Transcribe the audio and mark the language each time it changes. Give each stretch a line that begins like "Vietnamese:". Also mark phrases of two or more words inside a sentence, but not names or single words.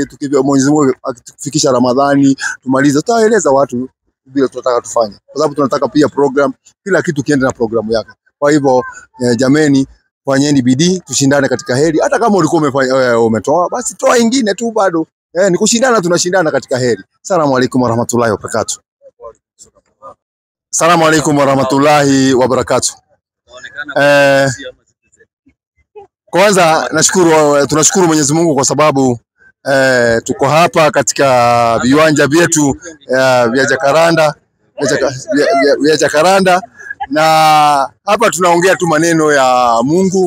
Swahili: Tukivyo Mwenyezi Mungu akitufikisha Ramadhani tumalize, tutawaeleza watu vile tunataka tufanye, kwa sababu tunataka pia program, kila kitu kiende na programu yake. Kwa hivyo jameni, fanyeni bidii, tushindane katika heri. Hata kama ulikuwa umetoa, basi toa ingine tu bado. Ni kushindana, tunashindana katika heri.
Arabic: السلام عليكم ورحمة الله وبركاته. السلام عليكم ورحمة الله وبركاته.
Swahili: Kwanza tunashukuru Mwenyezi Mungu kwa sababu tuko hapa katika viwanja vyetu vya Jacaranda, na hapa tunaongea tu maneno ya Mungu.